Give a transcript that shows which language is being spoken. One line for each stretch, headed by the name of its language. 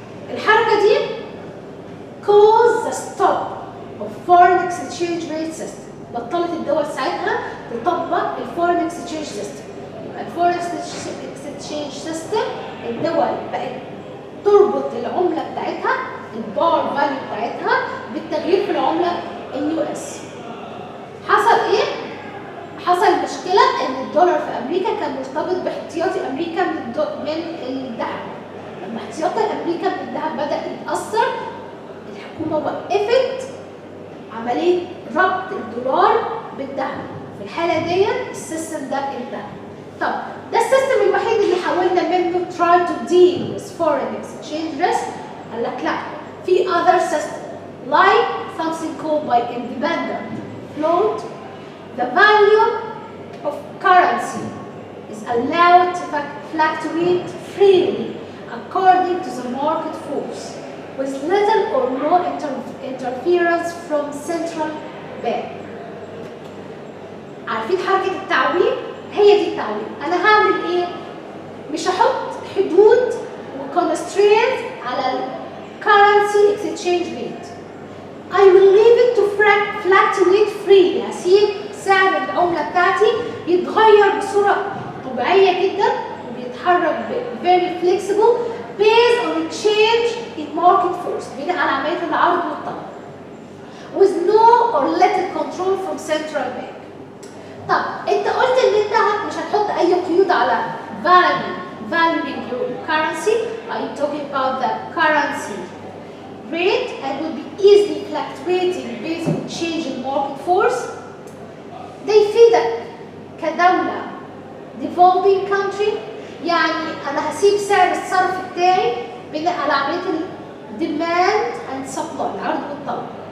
Arabic: الحركة دي
English: caused the stop of foreign exchange rate system.
Arabic: بطلت الدول ساعتها تطبق الفورين اكسشينج سيستم. الفورين اكسشينج سيستم الدول بقت تربط العمله بتاعتها البار فاليو بتاعتها بالتغيير في العمله اليو اس. حصل ايه؟ حصل مشكله ان الدولار في امريكا كان مرتبط باحتياطي امريكا من الذهب. لما احتياطي امريكا من الذهب بدا يتاثر، الحكومه وقفت عمليه ربط الدولار بالذهب، في الحالة دي السيستم ده انتهى. طب ده السيستم الوحيد اللي حاولنا منه
English: try to deal with foreign exchange risk؟
Arabic: قال لك لا، في
English: other system like something called by independent float. The value of currency is allowed to fluctuate freely according to the market force with little or no interference from central bank.
Arabic: عارفين حركة التعويم؟ هي دي التعويم. أنا هعمل إيه؟ مش هحط حدود وconstraints على ال
English: currency exchange rate. I will leave it to fluctuate freely.
Arabic: هسيب سعر العملة بتاعتي يتغير بصورة طبيعية جدا وبيتحرك
English: very flexible based on a change in market force
Arabic: بناء على عملية العرض والطلب
English: with no or little control from central bank.
Arabic: طب انت قلت ان انت مش هتحط اي قيود على
English: valuing your currency. Are you talking about the currency rate and will be easily fluctuating based on change in market force؟
Arabic: ده يفيدك كدولة
English: developing country،
Arabic: يعني أنا هسيب سعر الصرف بتاعي بناء على عملية
English: demand and supply
Arabic: العرض والطلب.